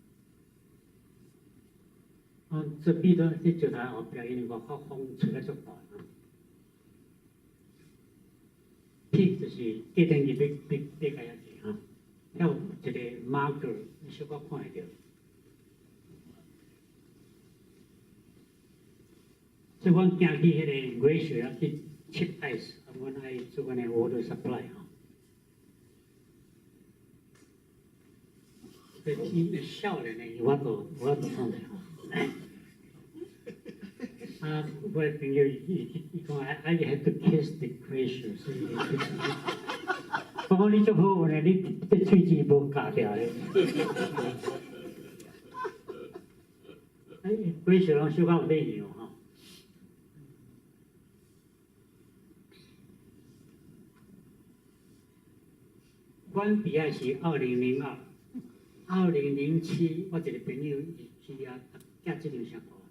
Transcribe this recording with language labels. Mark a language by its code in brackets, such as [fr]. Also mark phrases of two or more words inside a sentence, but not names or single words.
[nan] 这比到这石台后壁，因为外口风吹得足大啊。Peak 就是隔天日要甲遐去哈，遐有一个 marker， 你小可看会到。所以阮行去迄个 glacier 啊，去 [en] chip ice， [nan] 阮爱做阮的 [en] water supply [nan] 吼。所以伊少年的有法度创的吼。 [en] 我的朋友伊讲 I had to kiss the glacier， [nan] 所以我讲你足好运的，你这喙齿无夹掉咧。glacier 拢小可有礼貌吼。阮伫遐是2002、2007，我一个朋友去啊，寄这张相互我。